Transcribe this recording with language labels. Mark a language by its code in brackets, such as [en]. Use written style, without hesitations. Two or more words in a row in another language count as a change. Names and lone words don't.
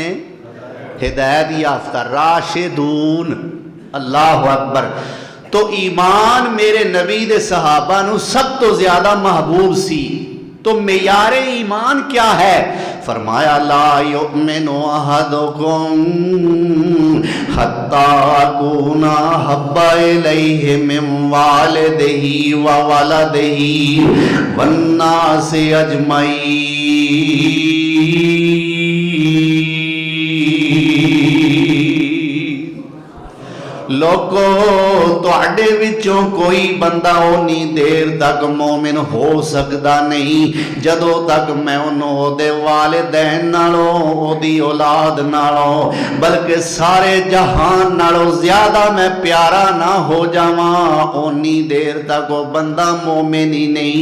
[pa] ہدایت یافتہ راشدون. [ar] الله أكبر. [pa] تو ایمان میرے نبی دے صحابہ نوں سب توں زیادہ محبوب سی. تو معیار ایمان کیا ہے؟ فرمایا [ar] لا يؤمن أحدكم حتى أكون أحب إليه من والده وولده والناس أجمعين. [pa] لوگو تہاڈے وچوں کوئی بندہ اونی دیر تک مومن ہو سکتا نہیں جدوں تک میں انہوں نے والدین نالوں اوہدی اولاد نالوں بلکہ سارے جہان نالوں زیادہ میں پیارا نہ ہو جاواں، اونی دیر تک وہ بندہ مومن ہی نہیں.